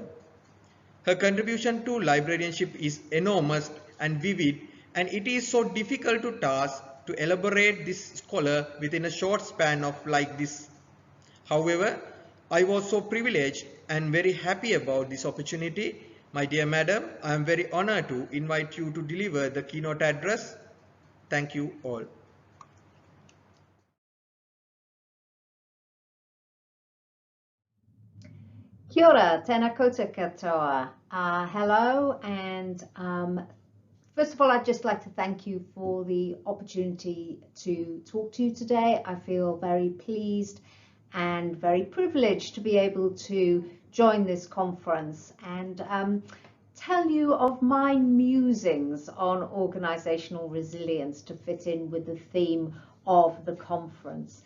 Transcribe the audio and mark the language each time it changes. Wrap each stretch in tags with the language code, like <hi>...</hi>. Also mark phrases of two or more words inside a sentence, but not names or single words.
<en>Her contribution to librarianship is enormous and vivid, and it is so difficult to task to elaborate this scholar within a short span of like this. However, I was so privileged and very happy about this opportunity. My dear madam, I am very honored to invite you to deliver the keynote address. Thank you all.</en> <mi>Kia ora, tēnā koutou katoa.</mi> <en>Hello, and first of all, I'd just like to thank you for the opportunity to talk to you today. I feel very pleased and very privileged to be able to join this conference and tell you of my musings on organisational resilience to fit in with the theme of the conference.</en>